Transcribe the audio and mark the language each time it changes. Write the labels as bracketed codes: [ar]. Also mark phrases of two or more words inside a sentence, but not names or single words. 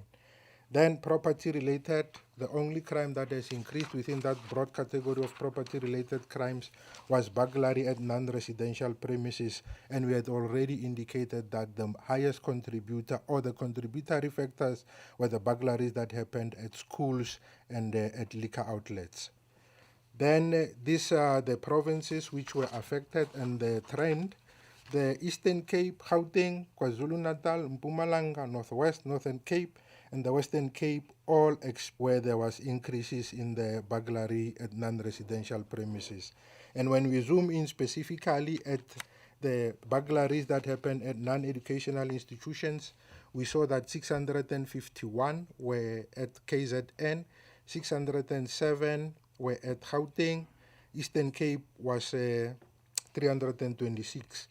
[en] Then property-related, the only crime that has increased within that broad category of property-related crimes was burglary at non-residential premises, and we had already indicated that the highest contributor or the contributory factors were the burglaries that happened at schools and at liquor outlets. Then these are the provinces which were affected and the trend. The Eastern Cape, Gauteng, KwaZulu-Natal, Mpumalanga, Northwest, Northern Cape, and the Western Cape, all where there was increases in the burglary at non-residential premises. And when we zoom in specifically at the burglaries that happened at non-educational institutions, we saw that 651 were at KZN, 607 were at Gauteng, Eastern Cape was 326.